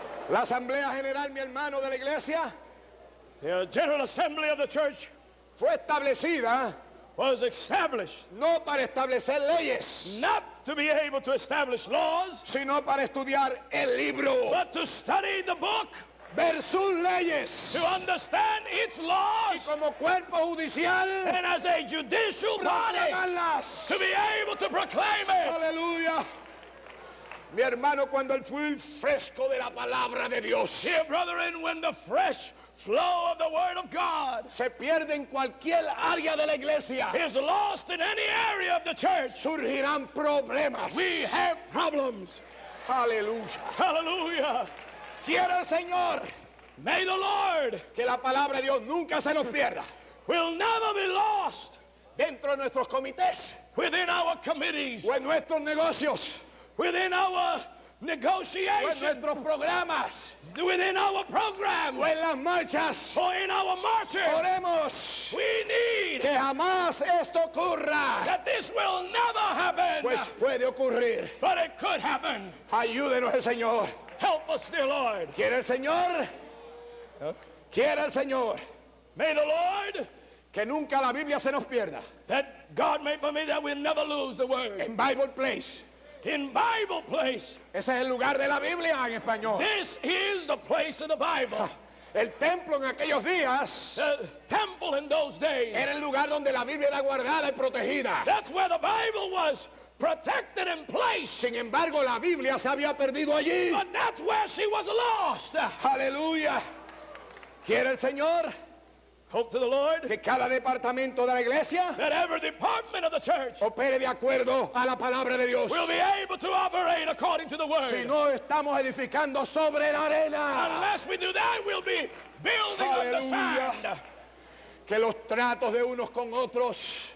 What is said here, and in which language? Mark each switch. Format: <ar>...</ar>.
<es>La Asamblea General, mi hermano de la iglesia,</es> <en>The General Assembly of the Church</en> <es>fue establecida</es> <en>was established</en> <es>no para establecer leyes,</es> <en>not to be able to establish laws,</en> <es>sino para estudiar el libro,</es> <en>but to study the book,</en> <es>ver sus leyes</es> <en>to understand its</en> <es>y</es> <en>laws,</en> <es>como cuerpo judicial</es> <en>and as a judicial body,</en> <es>proclamarlas.</es> <en>to be able to proclaim it.</en> <es>Aleluya. Mi hermano, cuando el fluir fresco de la palabra de Dios</es> <en>Dear brethren, when the fresh flow of the Word of God</en> <es>se pierde en cualquier área de la iglesia,</es> <en>is lost in any area of the church,</en> <es>surgirán problemas.</es> <en>we have problems.</en> <es>Aleluya.</es> <en>Hallelujah.</en> <es>Quiera el Señor</es> <en>May the Lord</en> <es>que la palabra de Dios nunca se nos pierda</es> <en>will never be lost</en> <es>dentro de nuestros comités</es> <en>within our committees,</en> <es>o en nuestros negocios.</es> <en>within our</en> <es>o en</es> <en>negotiations,</en> <es>nuestros programas,</es> <en>within our program,</en> <es>o en las marchas.</es> <en>or in our marches.</en> <es>Oremos</es> <en>We need</en> <es>que jamás esto ocurra,</es> <en>that this will never happen,</en> <es>pues puede ocurrir.</es> <en>but it could happen.</en> <es>Ayúdenos el Señor.</es> <en>Help us, dear Lord.</en> <es>¿Quiere el Señor? ¿Quiere el Señor?</es> <en>May the Lord,</en> <es>Que nunca la Biblia se nos pierda.</es> <en>that God may permit that we'll never lose the word.</en> <es>En Bible Place.</es> <en>In Bible place,</en> <es>Ese es el lugar de la Biblia en español.</es> <en>this is the place of the Bible.</en> <es>El templo en aquellos días</es> <en>The temple in those days,</en> <es>era el lugar donde la Biblia era guardada y protegida.</es> <en>that's where the Bible was protected and placed.</en> <es>Sin embargo, la Biblia se había perdido allí.</es> <en>But that's where she was lost.</en> <es>Aleluya. ¿Quiere el Señor</es> <en>Hope to the Lord</en> <es>que cada departamento de la iglesia</es> <en>that every department of the church</en> <es>opere de acuerdo a la palabra de Dios?</es> <en>will be able to operate according to the word.</en> <es>Si no estamos edificando sobre la arena,</es> <en>Unless we do that, we'll be building on the Hallelujah. sand.</en> <es>que los tratos de unos con otros,</es>